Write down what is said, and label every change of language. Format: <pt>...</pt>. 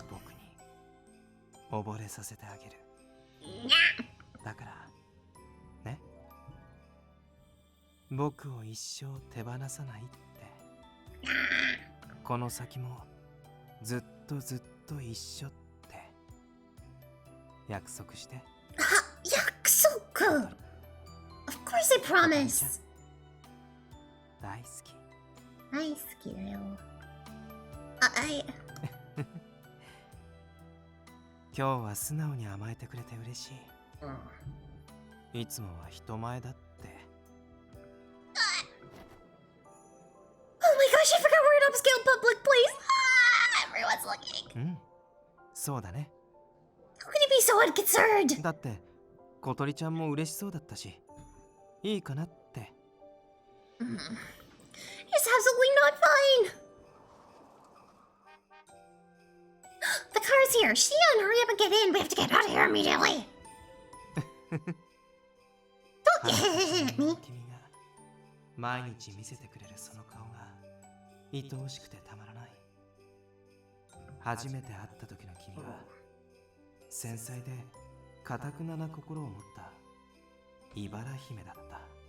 <ja>僕に溺れさせてあげる。だからね、僕を一生手放さないって。この先もずっとずっと一緒って約束して。約束</ja> <en>Of course I promise.</en> <ja>大好き。大好きだよ。今日は素直に甘えてくれて嬉しい。いつもは人前だって。</ja> <en>Oh my gosh, I forgot we're in upscale public place. Everyone's looking.</en> <ja>そうだね。</ja> <en>How could you be so unconcerned?</en> <ja>だって小鳥ちゃんも嬉しそうだったし、いいかなって。</ja> <en>It's absolutely not fine. The car's here. Shion, hurry up and get in. We have to get out of here immediately. Don't hit me.</en> <ja>君が毎日見せてくれるその顔が愛おしくてたまらない。初めて会った時の君は繊細で堅くなな心を持った茨姫だった。</ja>